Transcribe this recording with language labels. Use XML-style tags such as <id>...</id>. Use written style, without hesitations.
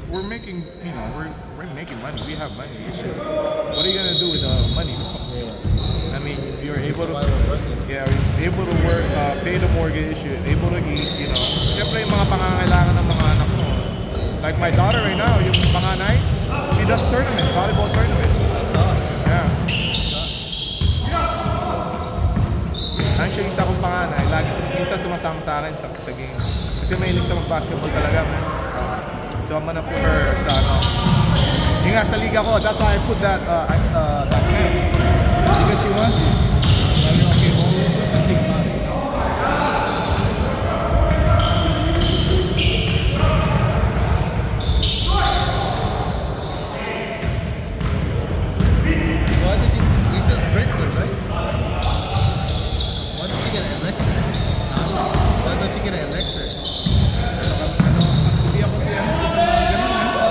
<en>making, you know, we're making money. We have money. It's just, what are you gonna do with the money? Yeah. I mean, if you're able to, Why we're working. yeah, you're able to work, pay the mortgage, you're able to eat, you know.</en> <tl>Siyempre yung mga pangangailangan ng mga anak mo.</tl> <en>Like my daughter right now,</en> <tl>yung panganay,</tl> <en>she does tournament, volleyball tournament. Yeah.</en> <tl>Actually, isa kong panganay, lagi minsan sumasama sa akin sa game. Kasi mahilig siya mag-basketball talaga, man.</tl> <en>So I'm gonna put her</en> <tl>sa ano. Yung nga sa liga ko,</tl> <en>that's why I put that camp. Because she wants it.</en> <tl>Sabi ko,</tl> <en>okay, we'll think about it. Why did you still Brentwood, right? Why don't you get an electric? Why don't you get an electric?</en> <tl>Hindi ako siya sa mga ganun, man.</tl>